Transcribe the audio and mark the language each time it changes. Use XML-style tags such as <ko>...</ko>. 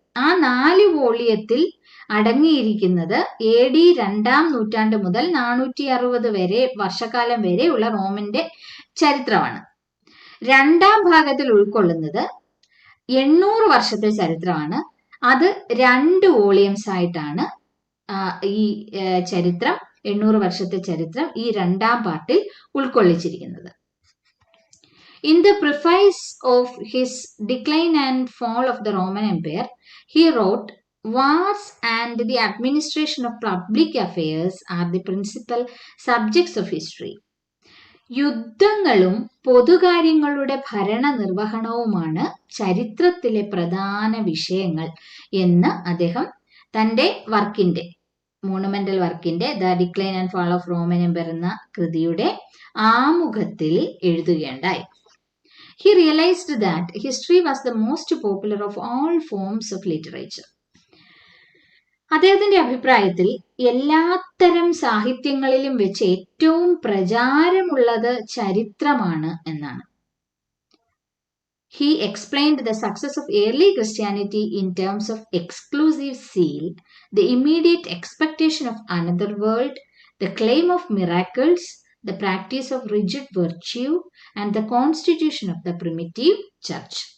<ml>ആ 4 വോളിയത്തിൽ അടങ്ങിയിരിക്കുന്നത് AD 2-ാം നൂറ്റാണ്ട് മുതൽ 460 വരെ വർഷക്കാലം വരെയുള്ള റോമിന്റെ ചരിത്രമാണ്. 2-ാം ഭാഗത്തിൽ ഉൾക്കൊള്ളുന്നത് 800 വർഷത്തെ ചരിത്രമാണ്. അത് 2 വോളിയംസ് ആയിട്ടാണ് ഈ ചരിത്രം, 800 വർഷത്തെ ചരിത്രം ഈ 2-ാം പാർട്ടിൽ ഉൾക്കൊള്ളിച്ചിരിക്കുന്നത്.</ml> <en>In the preface of his Decline and Fall of the Roman Empire, he wrote, "Wars and the administration of public affairs are the principal subjects of history."</en> <ml>യുദ്ധങ്ങളും പൊതുകാര്യങ്ങളുടെ ഭരണ നിർവഹണവുമാണ് ചരിത്രത്തിലെ പ്രധാന വിഷയങ്ങൾ എന്ന് അദ്ദേഹം തന്റെ വർക്കിന്റെ, മോണുമെന്റൽ വർക്കിന്റെ the decline and fall of Roman Empire എന്ന കൃതിയുടെ ആമുഖത്തിൽ എഴുതുകയുണ്ടായി.</ml> <en>He realized that history was the most popular of all forms of literature.</en> <ml>അദ്ദേഹത്തിന്റെ അഭിപ്രായത്തിൽ എല്ലാത്തരം സാഹിത്യങ്ങളിലും വെച്ച് ഏറ്റവും പ്രചാരമുള്ളത് ചരിത്രമാണ് എന്നാണ്.</ml> <en>He explained the success of early Christianity in terms of exclusive zeal, the immediate expectation of another world, the claim of miracles, the practice of rigid virtue, and the constitution of the primitive church.</en>